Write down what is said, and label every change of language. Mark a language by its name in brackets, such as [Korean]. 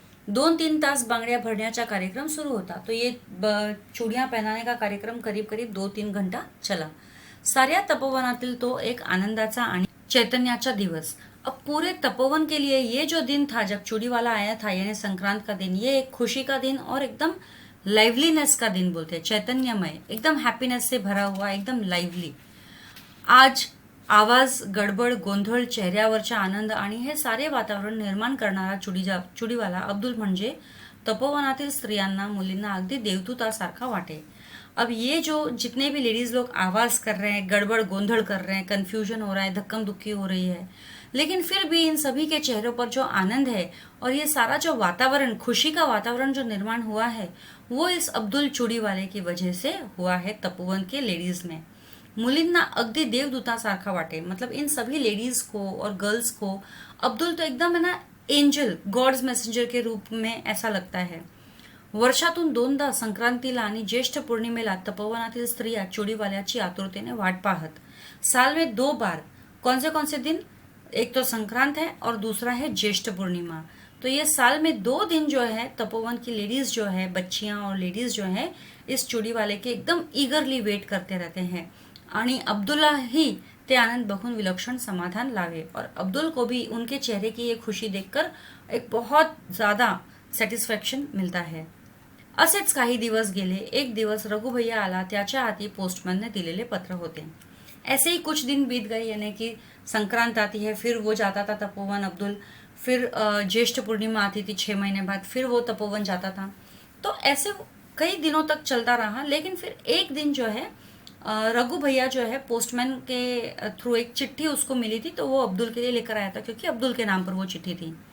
[Marathi] 2-3 तास बांगड्या भरण्याचा कार्यक्रम सुरू होता। [Hindi] तो ये चूड़ियां पहनाने का कार्यक्रम करीब करीब 2-3 घंटा चला। [Marathi] साऱ्या तपोवनातील तो एक आनंदाचा आणि चैतन्याचा दिवस। [Hindi] अब पूरे तपोवन के लिए ये जो दिन था जब चूड़ी वाला आया था, यानी संक्रांत का दिन, ये एक खुशी का दिन और एकदम लाइवलीनेस का दिन बोलते हैं, चैतन्यमय, एकदम हैप्पीनेस से भरा हुआ, एकदम लाइवली। [Marathi] आज आवाज, गडबड, गोंधळ, चेहऱ्यावरचा आनंद आणि हे सारे वातावरण निर्माण करणारा चुडीवाला अब्दुल म्हणजे तपोवनातील स्त्रियांना, मुलींना अगदी देवदूतासारखा वाटे। [Hindi] अब ये जो जितने भी लेडीज लोग आवाज कर रहे हैं, गड़बड़ गोंधड़ कर रहे हैं, कंफ्यूजन हो रहा है, धक्कम दुक्की हो रही है, लेकिन फिर भी इन सभी के चेहरों पर जो आनंद है और ये सारा जो वातावरण, खुशी का वातावरण जो निर्माण हुआ है, वो इस अब्दुल चुडीवाले की वजह से हुआ है तपोवन के लेडीज में। [Marathi] मुलींना अगदी देवदूतासारखा वाटे, [Hindi] मतलब इन सभी लेडीज को और गर्ल्स को अब्दुल तो एकदम है ना एंजल, गॉड्स मैसेंजर के रूप में ऐसा लगता है। [Marathi] वर्षातून 2दा संक्रांतीला आणि ज्येष्ठ पौर्णिमेला तपोवनातील स्त्रिया चूड़ीवाल्याची आतुरतेने वाट पाहत। [Hindi] साल में 2 बार, कौन से दिन, एक तो संक्रांत है और दूसरा है ज्येष्ठ पूर्णिमा। तो ये साल में 2 दिन जो है तपोवन की लेडीज जो है, बच्चियां और लेडीज जो है, इस चूड़ी वाले के एकदम ईगरली वेट करते रहते हैं। [Marathi] आणि अब्दुल्ला ही ते आनंद बघून विलक्षण समाधान लावे [Hindi] और अब्दुल को भी उनके चेहरे की ये खुशी देखकर एक बहुत ज्यादा सॅटिस्फॅक्शन मिळता है। [Marathi] असेच काही दिवस गेले। एक दिवस रघु भैया आला, त्याच्या हाती पोस्टमॅनने दिलेले पत्र होते। [Hindi] ऐसे ही कुछ दिन बीत गए, यानी कि संक्रांत आती है, फिर वो जाता था तपोवन अब्दुल, फिर ज्येष्ठ पूर्णिमा आती थी 6 महीने बाद, फिर वो तपोवन जाता था। तो ऐसे कई दिनों तक चलता रहा। लेकिन फिर एक दिन जो है रघु भैया जो है पोस्टमैन के थ्रू एक चिट्ठी उसको मिली थी, तो वो अब्दुल के लिए लेकर आया था, क्योंकि अब्दुल के नाम पर वो चिट्ठी थी।